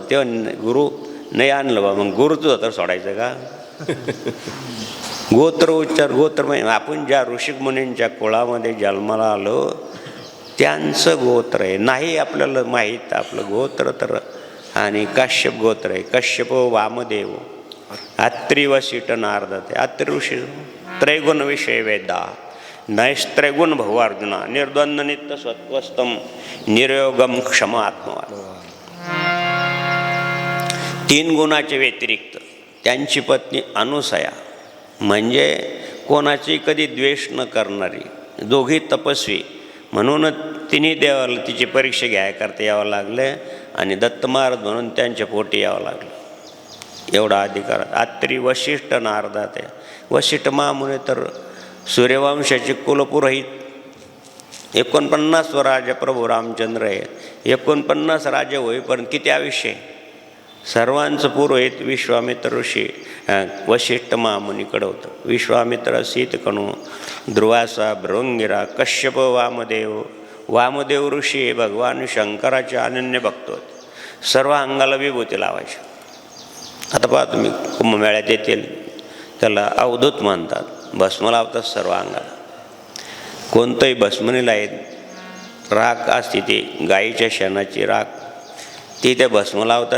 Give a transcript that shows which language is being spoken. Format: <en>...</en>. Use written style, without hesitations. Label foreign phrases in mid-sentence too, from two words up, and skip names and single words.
<mr>तेव्हा गुरु नाही आणलं बा, मग गुरुचं धोत्र सोडायचं का? गोत्र उच्चार, गोत्र म्हणजे आपण ज्या ऋषिक मुनींच्या कुळामध्ये जन्माला आलो त्यांचं गोत्र आहे. नाही आपल्याला माहीत आपलं गोत्र तर, आणि काश्यप गोत्र आहे. कश्यप, वामदेव, अत्रि, वसिष्ठ, नारद.</mr> <sa>अत्रि ऋषी त्रैगुण विषय वेदा, नैस्त्रैगुण भवार्जुना, निर्द्वंद नित्य सत्वस्तम, निर्योगम क्षमा आत्मवान.</sa> <mr>3 गुणाचे व्यतिरिक्त त्यांची पत्नी अनुसया, म्हणजे कोणाची कधी द्वेष न करणारी, दोघी तपस्वी. म्हणून तिन्ही देवाला तिची परीक्षा घ्यायकरता यावं लागले आणि दत्त महाराज म्हणून त्यांच्या पोटी यावं लागलं. एवढा अधिकार. अत्रि, वसिष्ठ, नारदात आहे. वसिष्ठ महामुने तर सूर्यवंशाचे कुलपुरोहित. 49 राजा प्रभू रामचंद्र आहे. 49 राजे होईपर्यंत किती आयुष्य आहे. सर्वांचं पुरोहित विश्वामित्र ऋषी वसिष्ठ महामुनीकडं होतं. विश्वामित्र, शीतकणू, दुर्वासा, भृंगिरा, कश्यप, वामदेव. वामदेव ऋषी हे भगवान शंकराचे अनन्य भक्त होते. सर्व अंगाला विभूती लावायचे. आता पहा तुम्ही, कुंभमेळ्यात येतील त्याला अवधूत म्हणतात, भस्म लावतात सर्व अंगाला. कोणतंही भस्म नाही लाईत. राख असते ती गाईच्या शेणाची राख, ती ते भस्म लावतात.</mr>